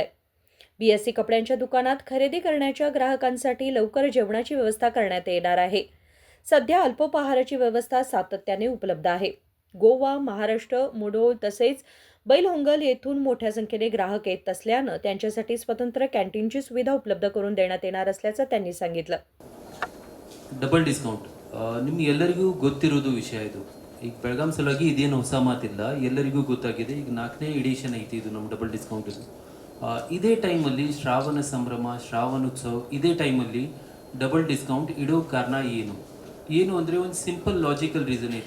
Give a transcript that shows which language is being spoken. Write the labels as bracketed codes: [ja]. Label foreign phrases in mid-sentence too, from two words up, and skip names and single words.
[mr] BSC कपड्यांच्या दुकानात खरेदी करण्याच्या ग्राहकांसाठी लवकर जेवणाची व्यवस्था करण्यात येणार आहे. सध्या अल्पोपहाराची व्यवस्था सातत्याने उपलब्ध आहे. गोवा, महाराष्ट्र, मुधोळ तसेच बैलहोंगल येथून मोठ्या संख्येने ग्राहक येत असल्यानं त्यांच्यासाठी स्वतंत्र कॅन्टीनची सुविधा उपलब्ध करून देण्यात येणार असल्याचं त्यांनी सांगितलं. [en] double discount [kn] ನಿಮ್ಗೆ ಎಲ್ಲರಿಗೂ ಗೊತ್ತಿರೋದು ವಿಷಯ ಇದು. ಈಗ ಬೆಳಗಾಂ ಸಲುವಾಗಿ ಇದೇನು ಹೊಸ ಮಾತಿಲ್ಲ, ಎಲ್ಲರಿಗೂ ಗೊತ್ತಾಗಿದೆ. ಈಗ 4ನೇ ಎಡಿಷನ್ ಐತಿ ಇದು ನಮ್ಮ [en] double discount [kn] ಇದು. ಇದೇ ಟೈಮಲ್ಲಿ ಶ್ರಾವಣ ಸಂಭ್ರಮ, ಶ್ರಾವಣೋತ್ಸವ, ಇದೇ ಟೈಮಲ್ಲಿ [en] double discount [kn] ಇಡೋ ಕಾರಣ ಏನು ಅಂದರೆ ಒಂದು [en] simple logical reason [kn] ಐತಿ.